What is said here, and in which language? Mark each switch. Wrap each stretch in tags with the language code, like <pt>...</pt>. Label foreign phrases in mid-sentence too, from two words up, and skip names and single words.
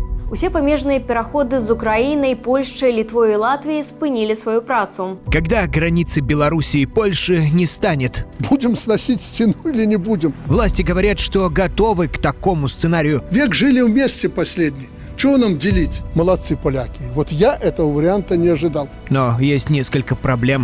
<be>Усе памежныя пераходы з Украінай, Польшчай, Літвой і Латвіяй спынілі сваю працу.</be> <ru>Когда границы Беларуси и Польши не станет? Будем сносить стену или не будем? Власти говорят, что готовы к такому сценарию. Век жили вместе последний. Чего нам делить? Молодцы поляки. Вот я этого варианта не ожидал. Но есть несколько проблем.</ru>